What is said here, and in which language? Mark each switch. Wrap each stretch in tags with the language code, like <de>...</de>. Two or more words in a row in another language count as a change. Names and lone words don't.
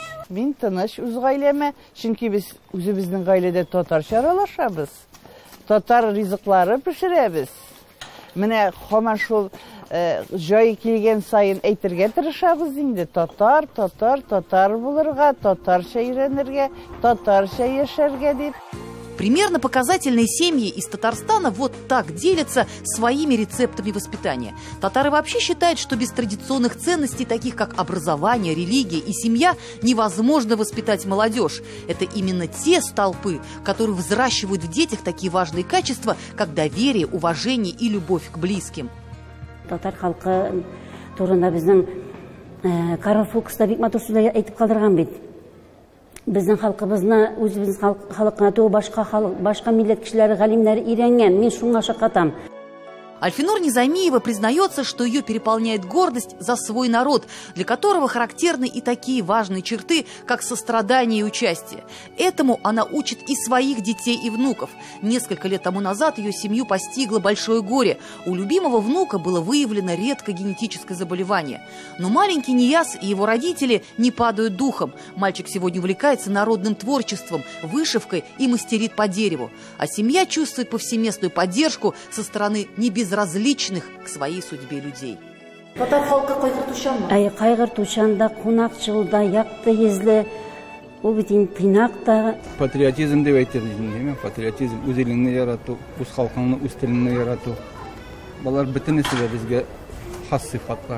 <tt>Мин тыныч үз гаиләмә, чөнки без үзебезнең гаиләдә татарча аралашабыз. Татар ризыклары пешерәбез. Менә һаман шул җай килгән сайын әйтергә тырышабыз инде. Татар булырга, татарча өйрәнергә, татарча яшәргә дип.</tt> <ru>Примерно показательные семьи из Татарстана вот так делятся своими рецептами воспитания. Татары вообще считают, что без традиционных ценностей, таких как образование, религия и семья, невозможно воспитать молодежь. Это именно те столпы, которые взращивают в детях такие важные качества, как доверие, уважение и любовь к близким.</ru> <tt>Татар халкы турында безнең Карл Фукс да бик матур сүзләр әйтеп калдырган бит. Безнең халкыбызны, үзебез халкына түгел, башка милләт кешеләре, галимнәре өйрәнгән. Мин шуңа шакатам.</tt> <ru>Альфинур Низамиева признается, что ее переполняет гордость за свой народ, для которого характерны и такие важные черты, как сострадание и участие. Этому она учит и своих детей и внуков. Несколько лет тому назад ее семью постигло большое горе. У любимого внука было выявлено редкое генетическое заболевание. Но маленький Нияз и его родители не падают духом. Мальчик сегодня увлекается народным творчеством, вышивкой и мастерит по дереву. А семья чувствует повсеместную поддержку со стороны небезразличных к своей судьбе людей.</ru> <tt>Татар халкы кайгыртучанмы? Кайгыртучанда, кунакчылда, якты езле, ул бит тыйнак та. Патриотизм деп әйтәләр, патриотизм үз илеңне ярату, үз халкыңны, үз телеңне ярату. Балар бөтенесе безгә хас сыйфатлар.</tt>